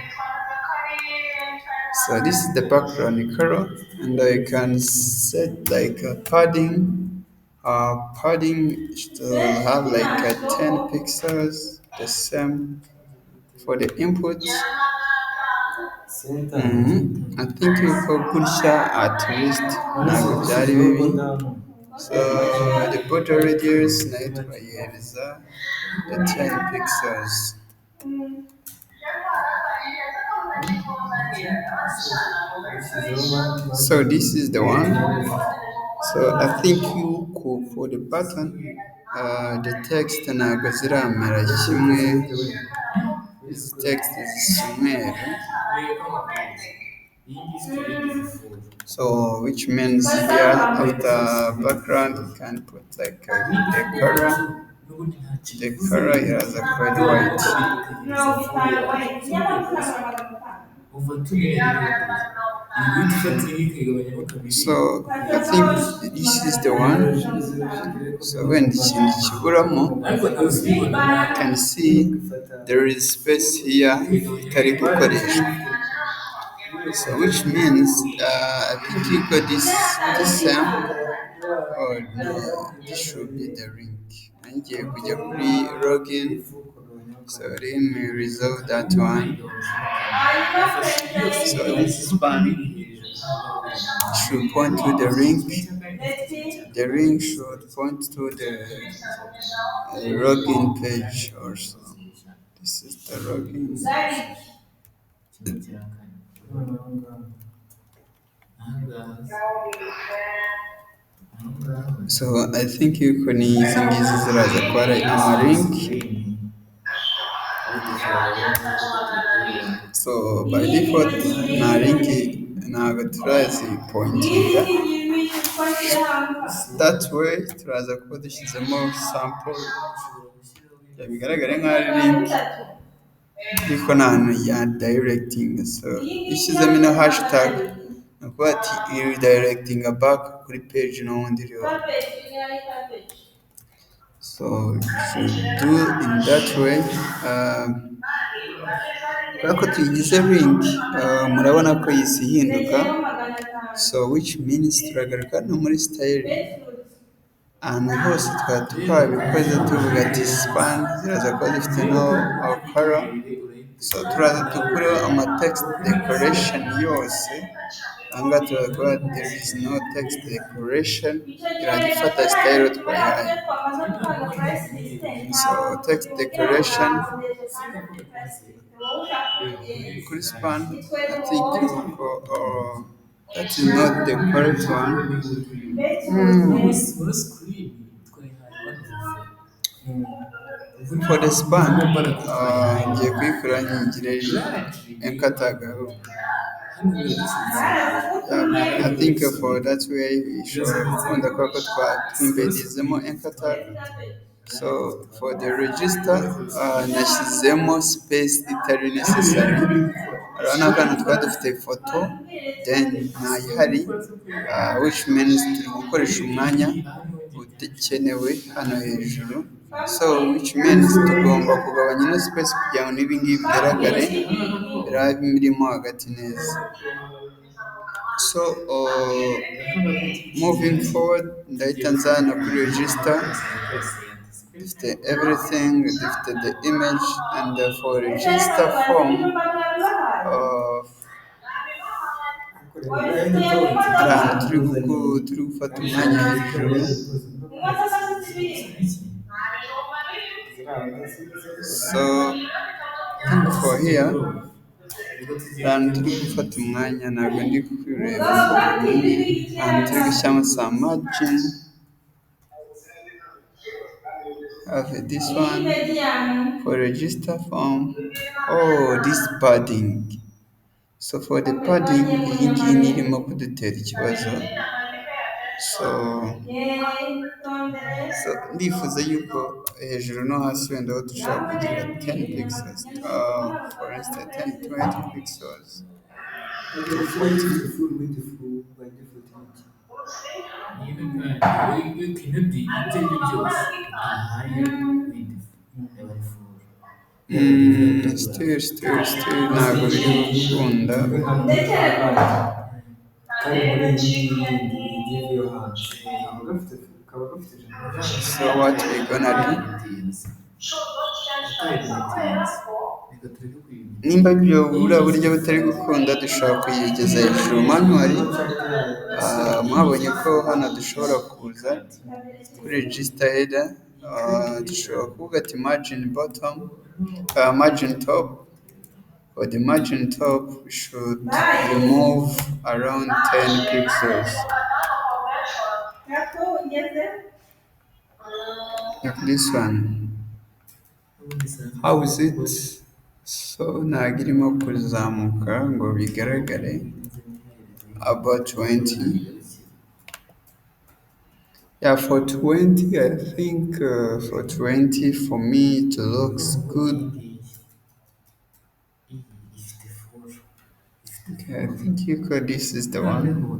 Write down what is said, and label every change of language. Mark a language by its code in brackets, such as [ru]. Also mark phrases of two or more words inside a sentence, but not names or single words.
[en] So this is the background color, and I can set like a padding. Padding to have like 10 pixels, the same for the input. I think you could push at least [rw] ntabwo byari bibi. [en] So the border radius [rw] nayo twayihereza [en] the 10 pixels. So this is the one. So I think you could, for the button, the text [rw] ntabwo ziramera kimwe. [en] This text is somewhere. So which means here after background you can put like the color. The color here is a quite white. So I think this is the one. So when [rw] ikintu kiburamo, [en] you can see there is space here [rw] itari gukoreshwa. [en] So which means I think you got this or no, this should be the link. [rw] Ngiye kujya kuri login. [en] So let me resolve that one. So this is fun. Should point to the link. The link should point to the login page also. This is the login. So I think you can use [rw] izi ziraza kuba ari amalink. [en] So by default [rw] nta link ntabwo turazipointinga. That way turaza kuba dushyizemo [en] sample [rw] bigaragare nk'aho ari link ariko nta hantu ya directing. So ishyizemo ino hashtag ni ukuvuga ati iri directing back kuri page n'ubundi iriho. [en] So should do in that way. [rw] Kubera ko tuyigize link murabona ko yisi ihinduka. [en] So which means [rw] turagaruka no muri style ahantu hose twari twabikoze tuvuga ati span ziraza kuba zifite no color. So turaza dukureho ama text decoration yose. Ahangaha turaza kuba [en] there is no text decoration, [rw] irajya ifata style twayihaye. [en] So text decoration [rw] kuri span [en] I think that is not the correct one. For the span [rw] ngiye kuyikora nyingire enkatagaho. [en] I think for that way we should [rw] gukunda kuba ko twimbedizemo enkatag. [en] So for the register [rw] nashyizemo space itari [en] necessary. [rw] Urabona ko hano twari dufite ifoto then ntayihari, [en] which means [rw] turi gukoresha umwanya udakenewe hano hejuru. So which means tugomba kugabanya ino space kugira ngo n'ibingibi bigaragare birimo hagati neza. [en] So moving forward [rw] ndahita nzana kuri register. Dufite everything, dufite [en] the image and for register form [rw] ahantu turi gufata umwanya hejuru. [en] So for here [rw] ahantu turi gufata umwanya ntabwo ndi kureba ahantu turi gushyiramo sa margin. [en] Have this one for register form. This padding. So for the padding [rw] iyi ngiyi ni irimo kudutera ikibazo. So ndifuza yuko hejuru no hasi wenda aho dushobora kugira 10 pixels. [en] For instance 10 20 pixels. Still [rw] ntabwo biri gukunda. [en] So what we gonna do? [rw] Nimba ibyo buriya buryo butari gukunda dushobora kuyigeza hejuru manually. Mwabonye ko hano dushobora kuza kuri [en] register header [rw] dushobora kuvuga ati [en] margin bottom, margin top. For the margin top we should remove around 10 pixels. Like this one. How is it? [rw] So ntabwo irimo kuzamuka ngo bigaragare. [en] About 20. Yeah, for 20 I think for 20 for me it looks good. Okay, I think you could. This is the one.